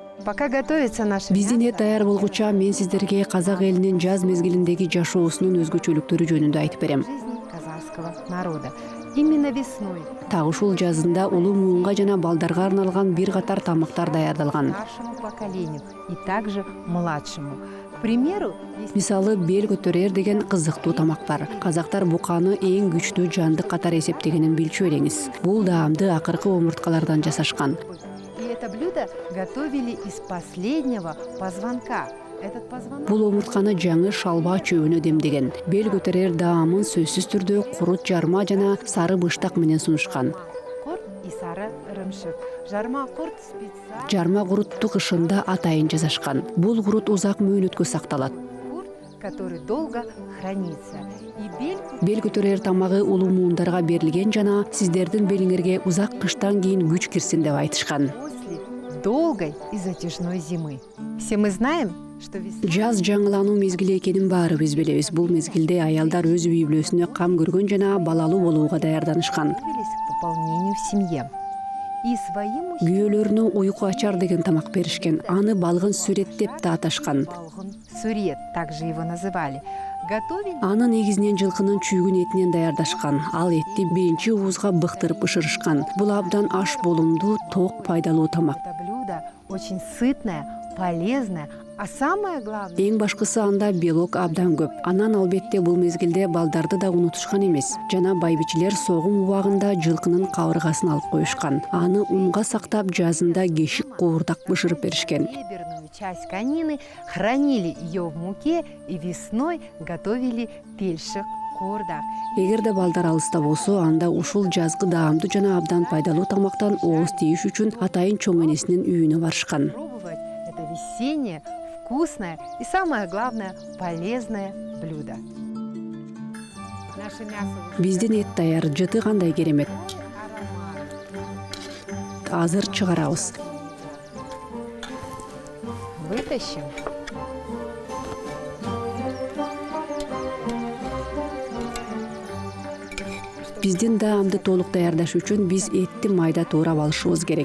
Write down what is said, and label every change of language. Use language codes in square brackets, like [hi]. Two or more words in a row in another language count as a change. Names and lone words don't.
[ru] Пока готовится наше [ky] Биздин эт [ru] мясо, [ky] даяр болгуча мен сиздерге казак элинин жаз мезгилиндеги жашоосунун өзгөчөлүктөрү жөнүндө айтып берем. [ru] жизни казахского народа. Именно весной [ky] Так ушул жазында улуу муунга жана балдарга арналган бир катар тамактар даярдалган. [ru] старшему поколению и также младшему. К примеру, есть [ky] Мисалы бел көтөрөр деген кызыктуу тамак бар. Казактар буканы эң күчтүү жандык катары эсептегенин билчү элеңиз. Бул даамды акыркы омурткалардан жасашкан. [ru] и это блюдо готовили из последнего позвонка. Этот позвонок [ky] Бул омуртканы жаңы шалба чөбүнө демдеген. Бел көтөрөр даамын сөзсүз түрдө курут жарма жана сары быштак менен сунушкан. [ru] курт и сары ырымшык. Жарма курт специально [ky] Жарма курутту кышында атайын жасашкан. Бул курут узак мөөнөткө сакталат. [ru] курт, который долго хранится. И бельку [ky] Бел көтөрөр тамагы улуу муундарга берилген жана сиздердин белиңерге узак кыштан кийин күч кирсин деп айтышкан. [ru] после долгой и затяжной зимы. Все мы знаем, что весна [ky] Жаз жаңылануу мезгили экенин баарыбыз билебиз. Бул мезгилде аялдар өз үй бүлөсүнө кам көргөн жана балалуу болууга даярданышкан. [ru] готовились к пополнению в семье. И своим [ky] Күйөөлөрүнө уйку ачар деген тамак беришкен. Аны балгын сүрет деп да аташкан. [ru] балгын сурет, также его называли, готовили [ky] Аны негизинен жылкынын чүйгүн этинен даярдашкан. Ал этти биринчи уузга быктырып бышырышкан. Бул абдан аш болумдуу, ток пайдалуу тамак. [ru] это блюдо очень сытное, полезное, а самое главное, [ky] Эң башкысы анда белок абдан көп. Анан албетте бул мезгилде балдарды да унутушкан эмес. Жана байбичилер согум убагында жылкынын кабыргасын алып коюшкан. Аны унга сактап жазында кешик куурдак бышырып беришкен. [ru] реберную часть конины хранили ее в муке и весной готовили пельшик куурдак. [ky] Эгерде балдар алыста болсо, анда ушул жазгы даамдуу жана абдан пайдалуу тамактан ооз тийиш үчүн атайын чоң энесинин үйүнө барышкан. [ru] Пробовать это весеннее, вкусное и самое главное полезное блюдо. Наше мясо уже [ky] Биздин эт даяр, жыты кандай керемет. [ru] аромат. [ky] Азыр чыгарабыз. [ru] Вытащим. [ky] Биздин даамды толук даярдаш үчүн биз этти майда туурап алышыбыз керек.